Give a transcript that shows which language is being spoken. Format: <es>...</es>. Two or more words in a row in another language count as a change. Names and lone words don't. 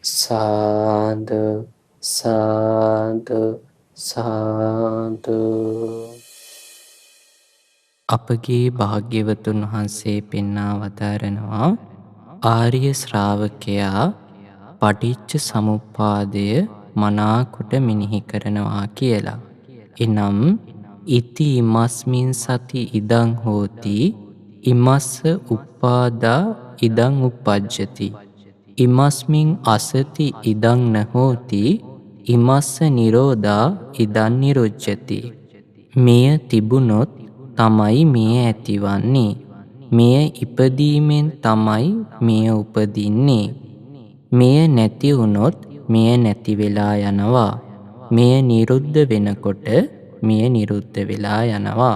<si>සාදු සාදු සාදු. අපගේ භාග්‍යවතුන් වහන්සේ පෙන්වා වදාරනවා ආර්ය ශ්‍රාවකයා පටිච්ච සමුප්පාදය මනාකොට මෙනෙහි කරනවා කියලා.</si> <pi>එනම් ඉති ඉමස්මින් සති ඉදං හෝති ඉමස්ස උප්පාදා ඉදං උප්පජ්ජති ඉමස්මින් අසති ඉදං නහෝති ඉමස්ස නිරෝධා ඉදං නිරුච්ඡති.</pi> <si>මෙය තිබුණොත් තමයි මෙය ඇතිවන්නේ. මෙය ඉපදීමෙන් තමයි මෙය උපදින්නේ. මෙය නැති වුණොත් මෙය නැති වෙලා යනවා. මෙය නිරුද්ධ වෙනකොට මෙය නිරුද්ධ වෙලා යනවා.</si>